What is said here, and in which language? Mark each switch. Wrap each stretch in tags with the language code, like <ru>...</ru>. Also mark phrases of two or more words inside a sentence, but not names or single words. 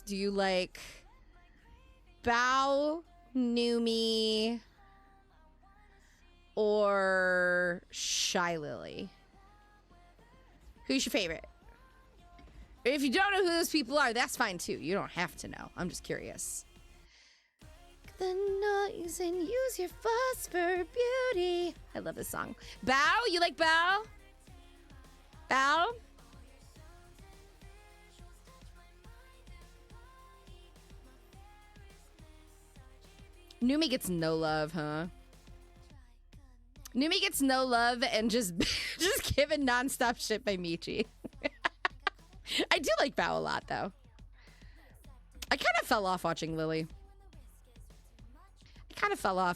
<en>Do you like Bao, Numi, or Shy Lily? Who's your favorite? If you don't know who those people are, that's fine too. You don't have to know. I'm just curious. The noise and use your fuss for beauty. I love this song. Bao, you like Bao? Bao? Numi gets no love, huh? Numi gets no love and just given nonstop shit by Michi. I do like Bao a lot, though. I kind of fell off watching Lily. I kind of fell off.</en>